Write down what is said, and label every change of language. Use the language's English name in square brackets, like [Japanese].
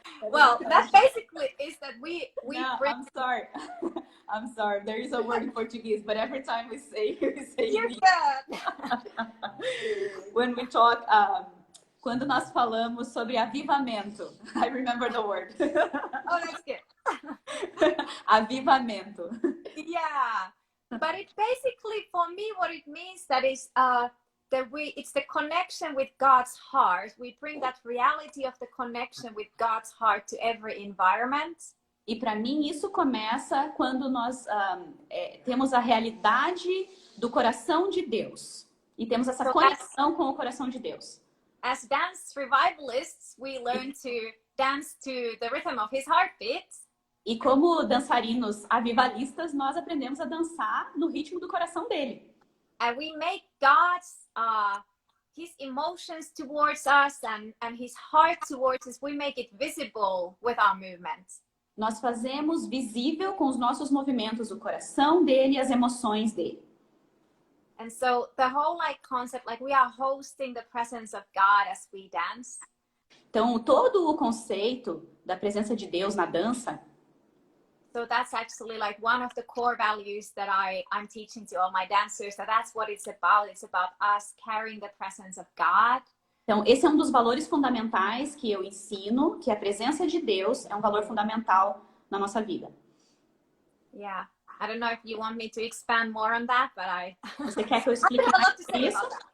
[English] Well, that basically is that we no, bring... I'm sorry. I'm sorry. There is a word in Portuguese, but every time we say You're good. When we talk, [Portuguese] quando nós falamos sobre avivamento, [English] I remember the word. Oh, that's good. [Portuguese] Avivamento. [English] Yeah, but it basically, for me, what it means that is it's the connection with God's heart. We bring that reality of the connection with God's heart to every environment. [Portuguese] E para mim isso começa quando nós temos a realidade do coração de Deus e temos essa conexão com o coração de Deus. [English] As dance revivalists, we learn to dance to the rhythm of His heartbeat. [Portuguese] E como dançarinos avivalistas, nós aprendemos a dançar no ritmo do coração dele. [English] And we make God's His emotions towards us and His heart towards us, we make it visible with our movements. [Portuguese] Nós fazemos visível com os nossos movimentos o coração dele e as emoções dele. [English] And so the whole concept, we are hosting the presence of God as we dance. [Portuguese] Então todo o conceito da presença de Deus na dança. [English] So that's actually one of the core values that I'm teaching to all my dancers. That's what it's about. It's about us carrying the presence of God. [Portuguese] Então, esse é um dos valores fundamentais que eu ensino, que a presença de Deus é um valor fundamental na nossa vida. [English] Yeah. I don't know if you want me to expand more on that, but [Portuguese] Você quer que eu explique mais isso?